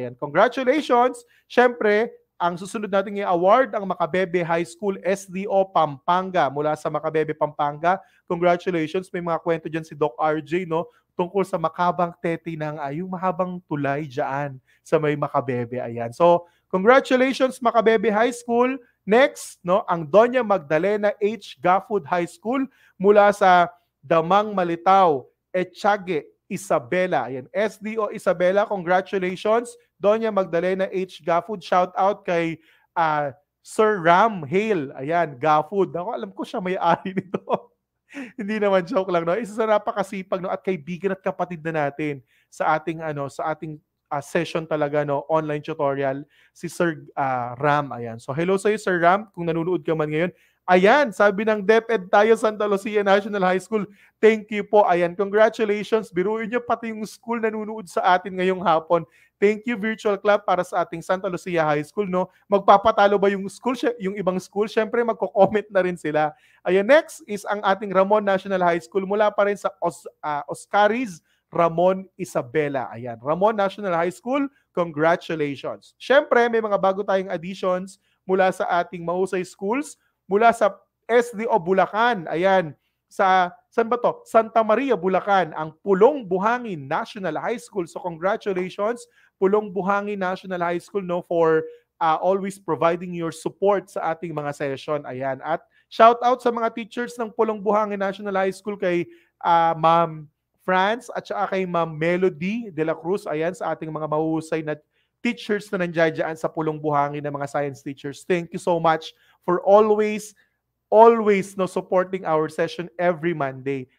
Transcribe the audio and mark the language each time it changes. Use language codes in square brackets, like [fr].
[tl] Ayan, congratulations. Siyempre, ang susunod nating i-award ang Macabebe High School SDO Pampanga mula sa Macabebe, Pampanga. Congratulations. May mga kwento dyan si Doc RJ, no, tungkol sa makabang teti ng yung mahabang tulay dyan sa may Macabebe. Ayan. So, congratulations Macabebe High School. Next, no, ang Doña Magdalena H. Gafud High School mula sa Damang Malitaw, Echage, Isabela. Ayan, SDO Isabela, congratulations. Doña Magdalena H. Gafud, shout out kay Sir Ram Hale. Ayan, Gafud. Ako, alam ko siya may-ari nito. Hindi naman, joke lang, no? Isa sa napakasipag, no, at kaibigan at kapatid na natin sa ating session talaga, no, online tutorial, si Sir Ram. Ayan. So hello sa iyo, Sir Ram, kung nanonood ka man ngayon. Ayan, sabi ng DepEd tayo, Santa Lucia National High School. Thank you po. Ayan, congratulations. Biruin niyo pati yung school nanonood sa atin ngayong hapon. Thank you, virtual club, para sa ating Santa Lucia High School, no? Magpapatalo ba yung school, yung ibang school? Syempre, magko-comment na rin sila. Ayan, next is ang ating Ramon National High School mula pa rin sa Oscaris Ramon Isabela. Ayan, Ramon National High School, congratulations. Syempre, may mga bago tayong additions mula sa ating mahusay schools, mula sa SDO Bulacan. Ayan, saan ba to? Santa Maria, Bulacan, ang Pulong Buhangin National High School. [en] So congratulations, Pulong Buhangin National High School, no, for always providing your support [tl] sa ating mga session. Ayan, at shout out sa mga teachers ng Pulong Buhangin National High School, kay Ma'am France at saka kay Ma'am Melody de la Cruz. Ayan, sa ating mga mahusay na teachers na nandiyan sa Pulong Buhangin na mga science teachers. [en] Thank you so much for always no supporting our session every Monday.